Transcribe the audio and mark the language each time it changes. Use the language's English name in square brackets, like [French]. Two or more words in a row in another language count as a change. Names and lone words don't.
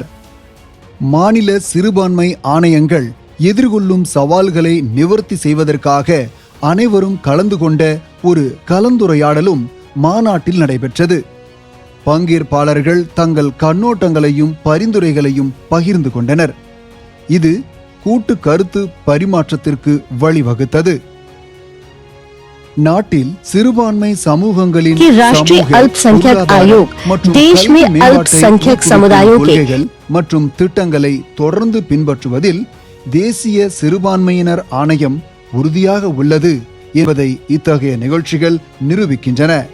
[Tamil] மாநில சிறுபான்மை ஆணையங்கள் எதிர்கொள்ளும் சவால்களை நிவர்த்தி செய்வதற்காக அனைவரும் கலந்து கொண்ட ஒரு கலந்துரையாடலும் மாநாட்டில் நடைபெற்றது. பங்கேற்பாளர்கள் தங்கள் கண்ணோட்டங்களையும் பரிந்துரைகளையும் பகிர்ந்து கொண்டனர். இது கூட்டு கருத்து பரிமாற்றத்திற்கு வழிவகுத்தது. நாட்டில் சிறுபான்மை சமூகங்களின் [Hindi] कि राष्ट्रीय [Tamil] சமூக, [Hindi] अल्पसंख्यक [Tamil] பொருளாதார [Hindi] आयोग [Tamil] மற்றும் [Hindi] देश [Tamil] கல்வி [Hindi] में [Tamil] மேம்பாட்டை [Hindi] अल्पसंख्यक [Tamil] ஊக்குவிக்கும் [Hindi] समुदायों के [Tamil] கொள்கைகள் மற்றும் திட்டங்களை தொடர்ந்து பின்பற்றுவதில் தேசிய சிறுபான்மையினர் ஆணையம் உறுதியாக உள்ளது என்பதை இத்தகைய நிகழ்ச்சிகள் நிரூபிக்கின்றன.